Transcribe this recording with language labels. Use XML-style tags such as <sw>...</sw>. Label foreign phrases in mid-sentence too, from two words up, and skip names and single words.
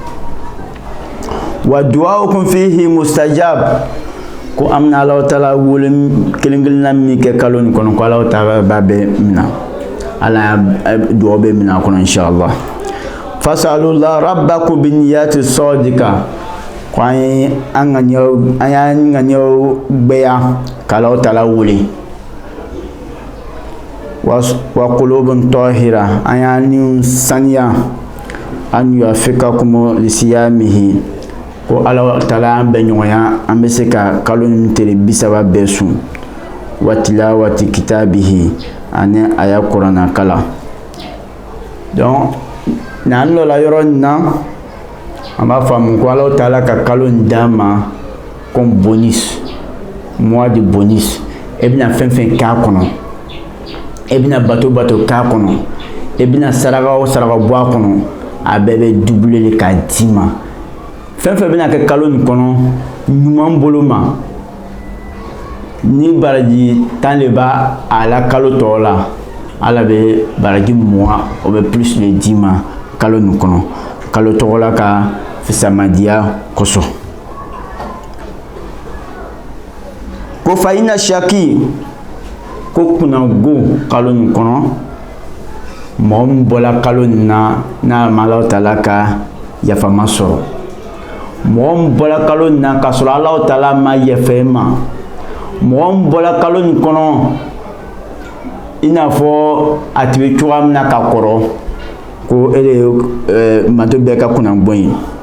<ar>ودعاؤكم فيه مستجاب</ar> <bm>ko an bɛna Allahu Taala wele kelen-kelenna min kɛ kalo nin kɔnɔ ko Allahu Taala b'a bɛɛ minɛ Ala y'a dugawu bɛɛ minɛ a kɔnɔ inshallah</bm> <ar>فاسألوا الله ربكم بنيات صادقة</ar> <bm>ko an y'an ŋaniyaw gbɛya ka Allahu Taala wele</bm> <ar>وقلوب طاهرة</ar> <bm>an y'an niw saniya an</bm> <ar>يوفقكم لصيامه</ar> <bm>ko Allahu Taala an bɛ ɲɔgɔnya an bɛ se ka kalo nin tile 30 bɛɛ sun</bm> <ar>وتلاوة كتابه</ar> <bm>ani a ya kuranna kala donc n'an lɔla yɔrɔ nin na an b'a faamu ko Allahu Taala ka kalo nin d'an ma</bm> <fr>comme bonus mois de bonus</fr> <bm>e bɛna fɛn fɛn k'a kɔnɔ e bɛna bato k'a kɔnɔ e bɛna saraka o saraka bɔ a kɔnɔ a bɛɛ bɛ doublé le k'a d'i ma fɛn fɛn bɛna kɛ kalo nin kɔnɔ ɲuman bolo ma ni baraji 10 le b'a a la kalo tɔ la Ala bɛ baraji 20 o bɛ plus le d'i ma kalo nin kɔnɔ kalo tɔgɔ la ka fisamadiya kosɔn ko fa ina shaki ko kunnago kalo nin kɔnɔ mɔgɔ min bɔla kalo nin na n'a ma Allahu Taala ka yafama sɔrɔ mɔgɔ min bɔla kalo nin na k'a sɔrɔ Allahu Taala ma yafa e ma mɔgɔ min bɔla kalo nin kɔnɔ i n'a fɔ a tun bɛ cogoya min na ka kɔrɔ ko e de ye mato bɛɛ ka kunnabɔ ye</bm>